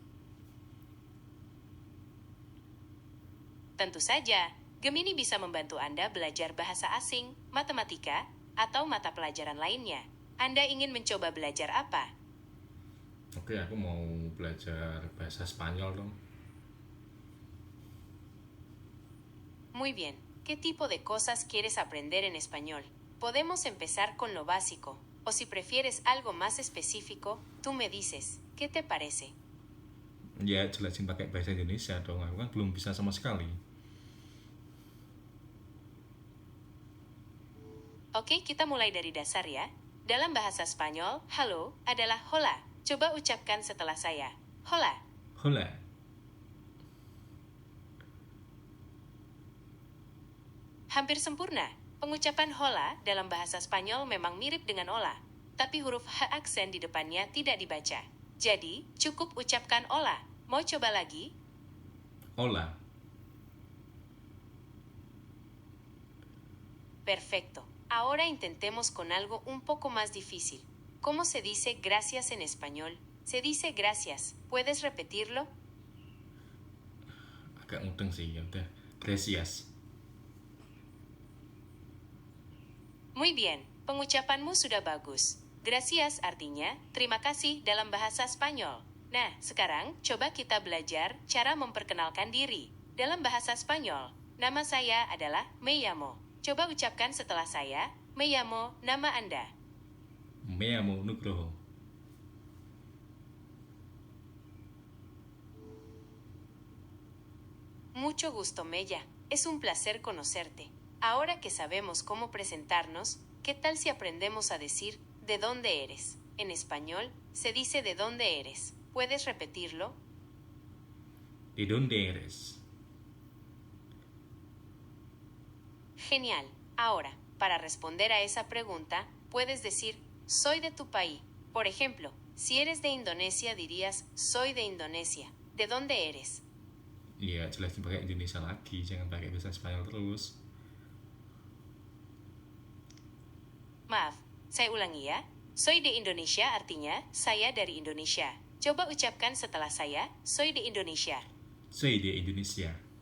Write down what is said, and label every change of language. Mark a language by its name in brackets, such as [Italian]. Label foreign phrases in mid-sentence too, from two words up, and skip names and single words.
[Indonesian] Tentu saja, Gemini bisa membantu Anda belajar bahasa asing, matematika, atau mata pelajaran lainnya. Anda ingin mencoba belajar apa? Oke, aku mau belajar bahasa Spanyol dong. [Spanish] Muy bien. ¿Qué tipo de cosas quieres aprender en español? Podemos empezar con lo básico. O si prefieres algo más específico, tú me dices, ¿qué te parece? [Indonesian] Ya, jelasin pakai bahasa Indonesia dong. Aku kan belum bisa sama sekali. Oke, kita mulai dari dasar ya. Dalam bahasa Spanyol, halo adalah hola. Coba ucapkan setelah saya. [Spanish] Hola. Hola. [Indonesian] Hampir sempurna. Pengucapan hola dalam bahasa Spanyol memang mirip dengan hola, tapi huruf H aksen di depannya tidak dibaca. Jadi, cukup ucapkan hola. Mau coba lagi? [Spanish] Hola. Perfecto. Ahora intentemos con algo un poco más difícil. ¿Cómo se dice gracias en español? Se dice gracias. ¿Puedes repetirlo? [Indonesian] Agak mudeng sih, ya udah. [Spanish] Gracias. Muy bien, [Indonesian] pengucapanmu sudah bagus. Gracias artinya terima kasih dalam bahasa Spanyol. Nah, sekarang coba kita belajar cara memperkenalkan diri. Dalam bahasa Spanyol, nama saya adalah [Spanish] me llamo. [Indonesian] Coba ucapkan setelah saya, [Spanish] me llamo, [Indonesian] nama Anda. [Spanish] Me llamo Nugroho. Mucho gusto, Mella. Es un placer conocerte. Ahora que sabemos cómo presentarnos, ¿qué tal si aprendemos a decir ¿de dónde eres? En español, se dice ¿de dónde eres? ¿Puedes repetirlo? ¿De dónde eres? Genial. Ahora, para responder a esa pregunta, puedes decir soy de tu país. Por ejemplo, si eres de Indonesia dirías soy de Indonesia. ¿De dónde eres? [Indonesian] Iya, jelas pakai Indonesia lagi, jangan pakai bahasa Spanyol terus. Maaf, saya ulangi ya. [Spanish] Soy de Indonesia [Indonesian] artinya saya dari Indonesia. Coba ucapkan setelah saya, [Spanish] soy de Indonesia. Soy de Indonesia.